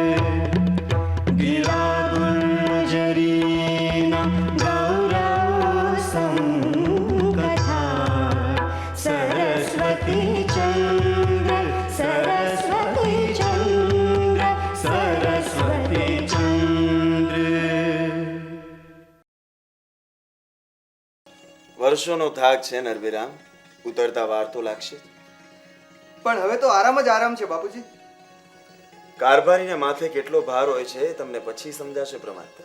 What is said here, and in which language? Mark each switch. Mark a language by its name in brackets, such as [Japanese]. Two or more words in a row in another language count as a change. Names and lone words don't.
[Gujarati] ગિરા ગુર્જરીના ગૌરવ સંકથા સરસ્વતી ચંદ્ર સરસ્વતી ચંદ્ર સરસ્વતી ચંદ્ર. વર્ષોનો થાક છે નરબીરામ, ઉતરતા વાર તો લાગશે. પણ હવે તો આરામ જ આરામ છે બાપુજી. કારભારીને માથે કેટલો ભાર હોય છે એ તમને પછી સમજાશે પ્રમાતા.